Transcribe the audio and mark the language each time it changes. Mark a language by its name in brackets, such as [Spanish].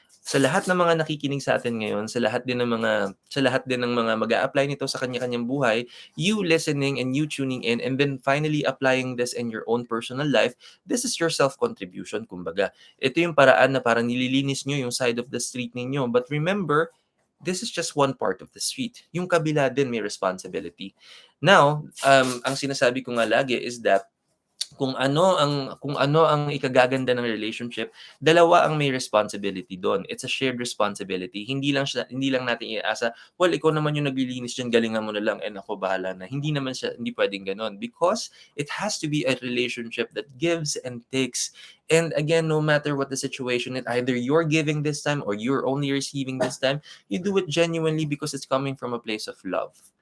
[Filipino] Sa lahat ng mga nakikinig sa atin ngayon, sa lahat din ng mga mag-a-apply nito sa kanya-kanyang buhay, [English] you listening and you tuning in and then finally applying this in your own personal life, this is your self-contribution, [Filipino] kumbaga. Ito yung paraan na parang nililinis nyo yung [English] side of the street [Filipino] ninyo. [English] But remember, this is just one part of the street. [Filipino] Yung kabila din may responsibility. Now, ang sinasabi ko nga lagi is that kung ano ang ikagaganda ng relationship, dalawa ang may responsibility doon. [English] It's a shared responsibility. [Filipino] Hindi lang natin iasa, well, ikaw naman yung naglilinis diyan, galingan mo na lang, and ako bahala na. Hindi pwedeng ganoon, [English] because it has to be a relationship that gives and takes. And again, no matter what the situation is, either you're giving this time or you're only receiving this time, you do it genuinely because it's coming from a place of love.